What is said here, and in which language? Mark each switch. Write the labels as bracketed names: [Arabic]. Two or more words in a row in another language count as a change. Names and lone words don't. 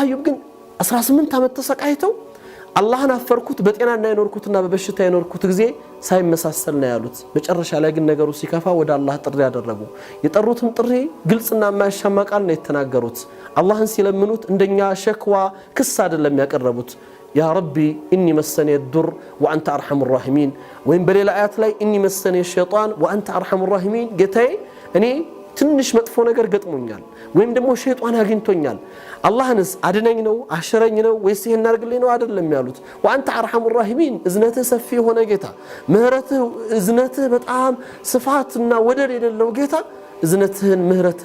[Amharic] አዩብ ግን 18 ዓመት ተሰቃይተው አላህን አፈርኩት በጤናና የኖርኩትና በበሽታ የኖርኩት ጊዜ ሳይመሳሰል ነው ያሉት መጨረሻ ላይ ግን ነገሩ ሲከፋ ወደ አላህ ጥሪ ያደረጉ የጠሩትም ጥሪ ግልጽና ማያሻማ ቃል ነው የተናገሩት አላህን ሲለምኑት እንደኛ ሸክዋ ክስ አይደለም ያቀረቡት [Arabic] يا ربي إني مسني الضر وانت ارحم الراحمين [Amharic] ወይም በሌላ አያት ላይ [Arabic] إني مسني الشيطان وانت ارحم الراحمين [Amharic] ጌታዬ እኔ ትንሽ መጥፎ ነገር ገጥሞኛል ወይም ደግሞ ሸይጣን አግኝቶኛል አላህንስ አድነኝ ነው አሽረኝ ነው ወይስ ይሄን አርግልኝ ነው አይደለም ያሉት [Arabic] وأنت أرحم الراحمين [Amharic] እዝነትህ ሰፊ ሆነ ጌታ ምህረትህ እዝነትህ በጣም ስፋትና ወደር የሌለው ጌታ እዝነትህን ምህረትህን